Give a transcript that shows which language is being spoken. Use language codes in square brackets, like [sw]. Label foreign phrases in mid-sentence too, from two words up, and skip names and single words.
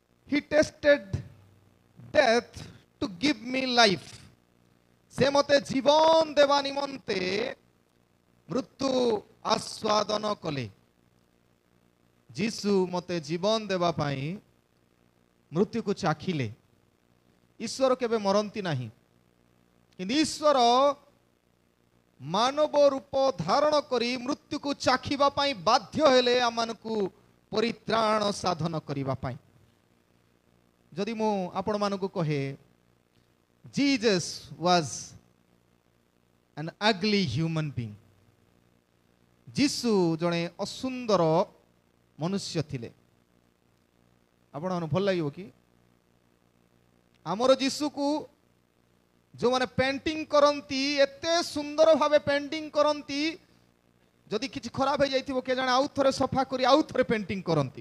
[en] He tasted death to give me life. [or] ସେ ମତେ ଜୀବନ ଦେବା ନିମନ୍ତେ ମୃତ୍ୟୁ ଆସ୍ୱାଦନ କଲେ. ଯୀଶୁ ମତେ ଜୀବନ ଦେବା ପାଇଁ ମୃତ୍ୟୁ କୁ ଚାଖିଲେ. ଈଶ୍ୱର କେବେ ମରନ୍ତି ନାହିଁ, କିନ୍ତୁ ଈଶ୍ୱର ମାନବ ରୂପ ଧାରଣ କରି ମୃତ୍ୟୁ କୁ ଚାଖିବା ପାଇଁ ବାଧ୍ୟ ହେଲେ ଆମମାନଙ୍କୁ ପରିତ୍ରାଣ ସାଧନ କରିବା ପାଇଁ. ଯଦି ମୁଁ ଆପଣ ମାନଙ୍କୁ କହେ [en] Jesus was an ugly human being. [or] ଯୀଶୁ ଜଣେ ଅସୁନ୍ଦର ମନୁଷ୍ୟ ଥିଲେ. ଆପଣ ମନ ଭଲ ଲାଗିବ କି ଆମର ଯୀଶୁ କୁ ଯୋ ମାନେ ପେଣ୍ଟିଂ କରନ୍ତି ଏତେ ସୁନ୍ଦର ଭାବେ ପେଣ୍ଟିଂ କରନ୍ତି, ଯଦି କିଛି ଖରାପ ହୋ ଯାଇଥିବ କେ ଜାଣେ ଆଉ ଥରେ ସଫା କରି ଆଉ ଥରେ ପେଣ୍ଟିଂ କରନ୍ତି.